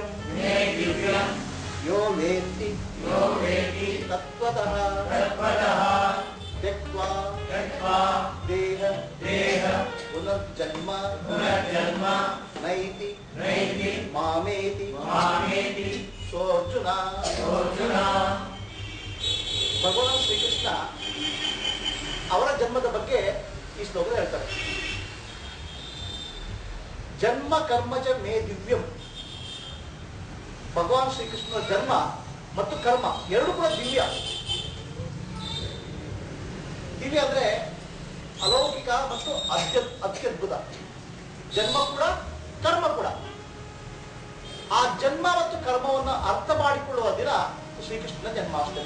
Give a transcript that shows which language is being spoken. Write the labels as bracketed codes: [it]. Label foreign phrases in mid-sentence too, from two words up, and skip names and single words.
[sa] ಮೇ ದಿವ್ಯಂ ಯೋ ವೇತ್ತಿ ಯೋ ವೇತ್ತಿ ತತ್ವತಃ ತತ್ವತಃ ತ್ಯಕ್ತ್ವಾ ತ್ಯಕ್ತ್ವಾ ದೇಹ ದೇಹ ಪುನರ್ಜನ್ಮ ಪುನರ್ಜನ್ಮ ನೈತಿ ನೈತಿ ಮಾಮೇತಿ ಮಾಮೇತಿ ಸೋರ್ಜುನ. ಅರ್ಜುನ [kn] ಭಗವಾನ್ ಶ್ರೀಕೃಷ್ಣ ಅವರ ಜನ್ಮದ ಬಗ್ಗೆ ಈ ಶ್ಲೋಕದಲ್ಲಿ ಹೇಳ್ತಾರೆ. [sa] ಜನ್ಮ ಕರ್ಮ ಚ ಮೇ ದಿವ್ಯಂ. [kn] ಭಗವಾನ್ ಶ್ರೀಕೃಷ್ಣನ ಜನ್ಮ ಮತ್ತು ಕರ್ಮ ಎರಡು ಕೂಡ ದಿವ್ಯ. ದಿವ್ಯ ಅಂದ್ರೆ ಅಲೌಕಿಕ ಮತ್ತು ಅತ್ಯದ್ಭುತ. ಜನ್ಮ ಕೂಡ ಕರ್ಮ ಕೂಡ. ಆ ಜನ್ಮ ಮತ್ತು ಕರ್ಮವನ್ನು ಅರ್ಥ ಮಾಡಿಕೊಳ್ಳುವ ದಿನ ಶ್ರೀಕೃಷ್ಣನ ಜನ್ಮಾಷ್ಟಮಿ.